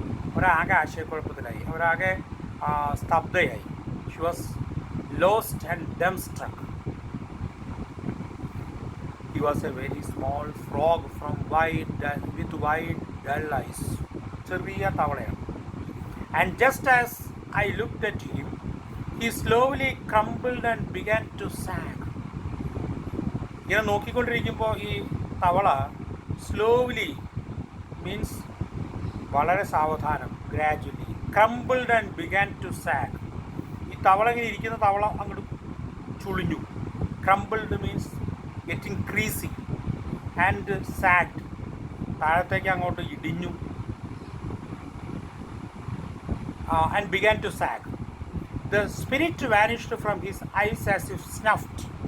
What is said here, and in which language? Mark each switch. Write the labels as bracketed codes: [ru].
[ml] അവരാകെ ആശയക്കുഴപ്പത്തിലായി, അവരാകെ സ്തബ്ധയായി. [en] She was lost and dumbstruck. He was a very small frog with wide dull eyes. [ml] ചെറിയ തവളയാണ്. [en] And just as I looked at him, he slowly crumbled and began to sag. [ml] ഇങ്ങനെ നോക്കിക്കൊണ്ടിരിക്കുമ്പോൾ ഈ തവള [en] slowly means [ml] വളരെ സാവധാനം, [en] gradually crumbled and began to sag. [ml] തവള ഇങ്ങനെ ഇരിക്കുന്ന തവള അങ്ങോട്ട് ചുളിഞ്ഞു. [en] crumbled means getting creasy and sagged, [ml] താഴത്തേക്ക് അങ്ങോട്ട് ഇടിഞ്ഞു. [en] And began to sag. The spirit vanished from his eyes as if snuffed.